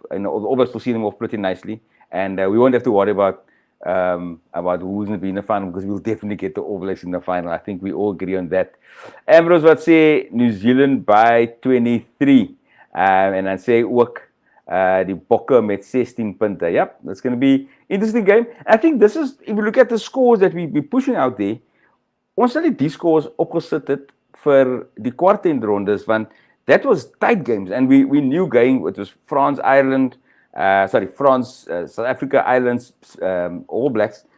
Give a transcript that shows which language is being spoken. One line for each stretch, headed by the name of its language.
English: The All Blacks will see them off pretty nicely, and we won't have to worry about who's going to be in the final, because we'll definitely get the All Blacks in the final. I think we all agree on that. Ambrose would say New Zealand by 23.
Afrikaans: En dan sê ook die Bokke met 16 punte.
English: Yep, that's going to be interesting game. I think this is, if you look at the scores that we're pushing out there,
Afrikaans: ons sal die scores opgesit het vir die kwartfinale,
English: want that was tight games, and we knew going, it was France, South Africa, Ireland, All Blacks.